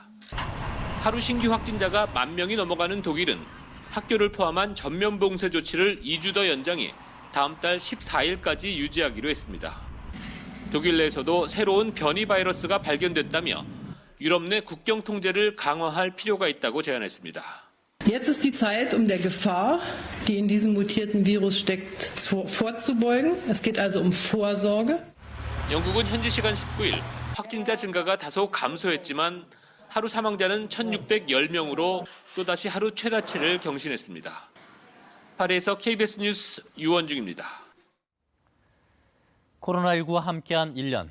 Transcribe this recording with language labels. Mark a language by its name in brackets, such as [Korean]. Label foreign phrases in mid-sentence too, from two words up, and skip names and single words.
[Korean] 하루 신규 확진자가 1만 명이 넘어가는 독일은 학교를 포함한 전면 봉쇄 조치를 2주 더 연장해 다음 달 14일까지 유지하기로 했습니다. 독일 내에서도 새로운 변이 바이러스가 발견됐다며 유럽 내 국경 통제를 강화할 필요가 있다고 제안했습니다. [German] Jetzt ist die Zeit, der Gefahr, die in diesem mutierten Virus steckt, vorzubeugen. Es geht also Vorsorge. [Korean] 영국은 현지 시간 19일 확진자 증가가 다소 감소했지만 하루 사망자는 1,610명으로 또다시 하루 최다치를 경신했습니다. 파리에서 KBS 뉴스 유원중입니다. 코로나19와 함께한 1년.